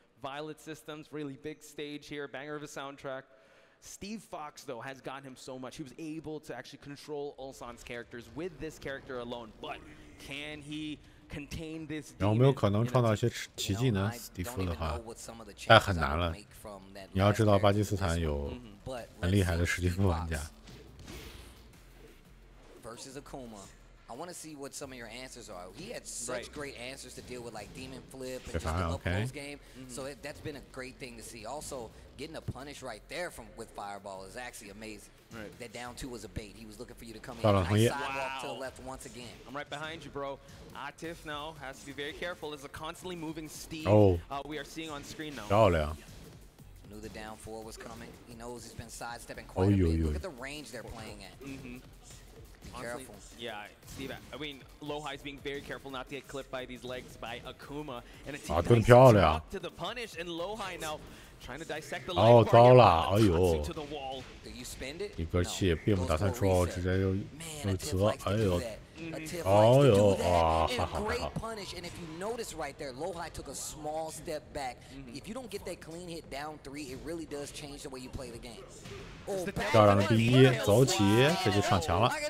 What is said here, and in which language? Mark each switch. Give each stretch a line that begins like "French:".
English: Violet Systems, really big stage here. Banger of a soundtrack. Steve Fox, though, has gotten him so much. He was able to actually control Ulsan's characters with this character alone. But can he contain this?
Chinese: 有没有可能创造一些奇迹呢？史蒂夫的话，但很难了。你要知道，巴基斯坦有很厉害的史蒂夫玩家。
English: Versus Akuma. I want to see what some of your answers are. He had such great answers to deal with, like Demon Flip and just the up close game. So that's been a great thing to see. Also, getting a punish right there with Fireball is actually amazing. That down 2 was a bait. He was looking for you to come in. Nice sidewalk to the left once again. I'm right behind you, bro. Atif now has to be very careful. There's a constantly moving Steve we are seeing on screen now.
Chinese: 漂亮。
English: Knew the down 4 was coming. He knows he's been sidestepping quite a bit. Look at the range they're playing at. Be careful. Yeah, Steve. I mean, Low High's being very careful not to get clipped by these legs by Akuma, and it's to the punish, and Low High now trying to dissect the leg.
Chinese: 哦，糟了，哎呦！
English: Do you spend it?
Chinese: 一根气并不打算出，直接又折，哎呦！
English: Oh, yo, great punish, and if you notice right there, Low High took a small step back. If you don't get that clean hit down 3, it really does change the way you play the game.
Chinese: 漂亮的第1，走起，这就上墙了。